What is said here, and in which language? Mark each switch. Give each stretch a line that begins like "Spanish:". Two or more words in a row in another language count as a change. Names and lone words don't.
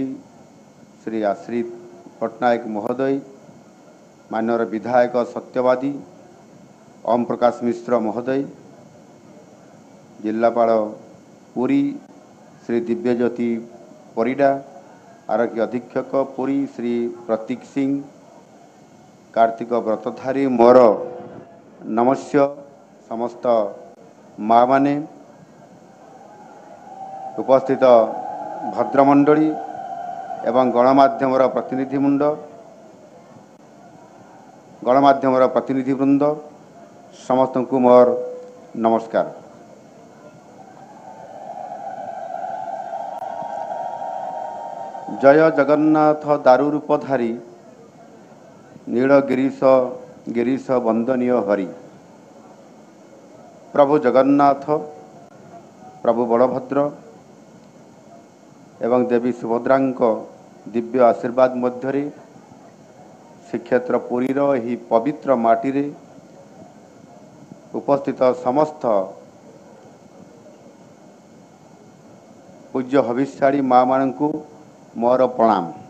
Odia: ଶ୍ରୀ ଆଶ୍ରିତ ପଟ୍ଟନାୟକ ମହୋଦୟ, ମାନ୍ୟବର ବିଧାୟକ ସତ୍ୟବାଦୀ ଓମ ପ୍ରକାଶ ମିଶ୍ର ମହୋଦୟ, ଜିଲ୍ଲାପାଳ ପୁରୀ ଶ୍ରୀ ଦିବ୍ୟଜ୍ୟୋତି ପରିଡ଼ା, ଆରକ୍ଷୀ ଅଧୀକ୍ଷକ ପୁରୀ ଶ୍ରୀ ପ୍ରତୀକ ସିଂହ, କାର୍ତ୍ତିକ ବ୍ରତଧାରୀ ମୋର ନମସ୍ୟ ସମସ୍ତ ମା' ମାନେ, ଉପସ୍ଥିତ ଭଦ୍ରମଣ୍ଡଳୀ ଏବଂ ଗଣମାଧ୍ୟମର ପ୍ରତିନିଧିବୃନ୍ଦ ସମସ୍ତଙ୍କୁ ମୋର ନମସ୍କାର। ଜୟ ଜଗନ୍ନାଥ ଦାରୁ ରୂପଧାରୀ ନୀଳଗିରୀଶ ଗିରୀଶ ବନ୍ଦନୀୟ ହରି। ପ୍ରଭୁ ଜଗନ୍ନାଥ, ପ୍ରଭୁ ବଳଭଦ୍ର ଏବଂ ଦେବୀ ସୁଭଦ୍ରାଙ୍କ ଦିବ୍ୟ ଆଶୀର୍ବାଦ ମଧ୍ୟରେ ଶ୍ରୀକ୍ଷେତ୍ର ପୁରୀର ହି ପବିତ୍ର ମାଟି ରେ ଉପସ୍ଥିତ ସମସ୍ତ ପୂଜ୍ୟ ହବିଷ୍ୟାଳି ମା' ମାନଙ୍କୁ ମୋର ପ୍ରଣାମ।